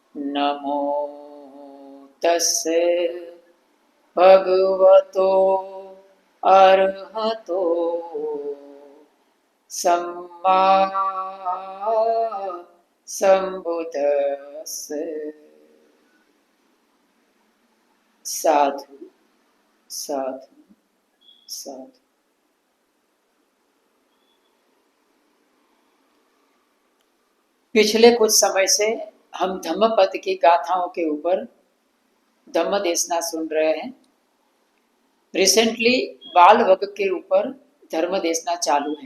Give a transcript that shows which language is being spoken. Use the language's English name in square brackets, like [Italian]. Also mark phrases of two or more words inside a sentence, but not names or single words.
[Pali] नमो तस्से भगवतो अरहतो सम्मा संबुद्दस्से। साधु साधु साधु। [Hindi] पिछले कुछ समय से हम धम्मपद की गाथाओं के ऊपर धम्म देशना सुन रहे हैं। रिसेंटली बाल वग के ऊपर धर्म देशना चालू है।